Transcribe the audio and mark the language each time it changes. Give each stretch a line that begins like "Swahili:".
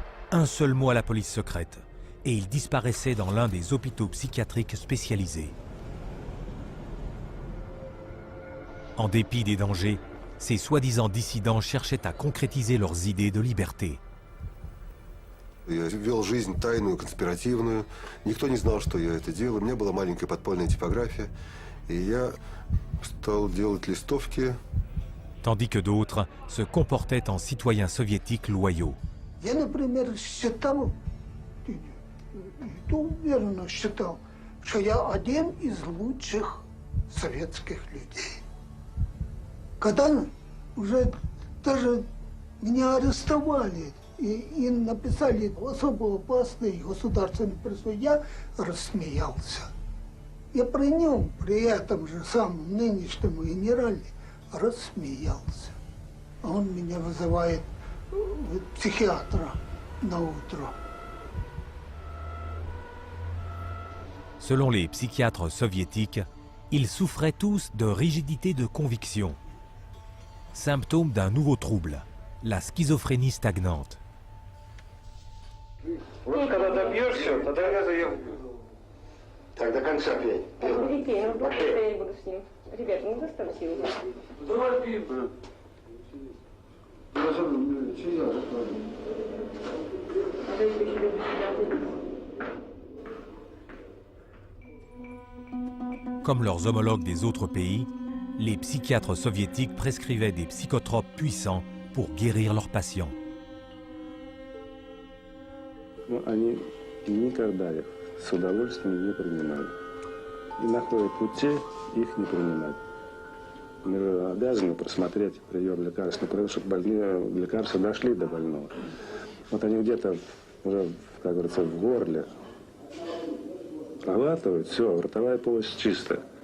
French: Un seul mot à la police secrète, et ils disparaissaient dans l'un des hôpitaux psychiatriques spécialisés. En dépit des dangers, ces soi-disant dissidents cherchaient à concrétiser leurs idées de liberté.
Russian: Я вел жизнь тайную, конспиративную. Никто не знал, что я это делаю. У меня была маленькая подпольная типография. И я стал делать листовки.
French: Tandis que d'autres se comportaient en citoyens soviétiques loyaux.
Russian: Я, например, считал, уверенно считал, что я один из лучших советских людей. Когда уже даже меня арестовали, и написали особо опасный государственный преступление, я рассмеялся. Я при нем, при этом же самом нынешнем генерале, рассмеялся. А он меня вызывает психиатра на утро.
French: Selon les psychiatres soviétiques, ils souffraient tous de rigidité de conviction, symptôme d'un nouveau trouble, la schizophrénie stagnante.
Russian: Вот когда добьешься, тогда я заем. Так, до конца пей. Пей, ну я буду с ним. Ребята, ну заставьте его. Давай пей, брат.
French: Comme leurs homologues des autres pays, les psychiatres soviétiques prescrivaient des psychotropes puissants pour guérir leurs patients.
Russian: Но они никогда их с удовольствием не принимали. И находят пути их не принимать. Мы обязаны просмотреть прием лекарств, чтобы больные лекарства дошли до больного. Вот они где-то уже, как говорится, в горле проглатывают, все, ротовая полость чистая.